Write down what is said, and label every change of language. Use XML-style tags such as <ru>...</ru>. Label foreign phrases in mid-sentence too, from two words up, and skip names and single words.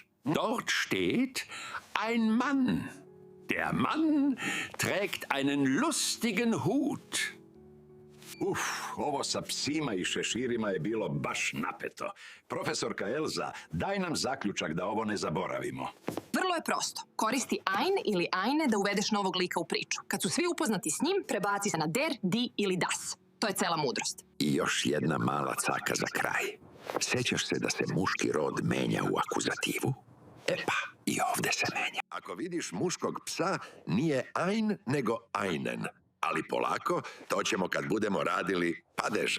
<de>Dort steht ein Mann. Der Mann trägt einen lustigen Hut.</de> <sr>Ovo sa psima i šeširima je bilo baš napeto. Profesorka Elza, daj nam zaključak da ovo ne zaboravimo. Vrlo je prosto. Koristi ein ili eine da uvedeš novog lika u priču. Kad su svi upoznati s njim, prebaci se na</sr> <de>der, die</de> <sr>ili das. To je cela mudrost. I još jedna mala caka za kraj. Sjećaš se da se muški rod menja u akuzativu? E pa, i ovde se menja. Ako vidiš muškog psa, nije ein, nego einen. Ali polako, to ćemo kad budemo radili padeže.</sr>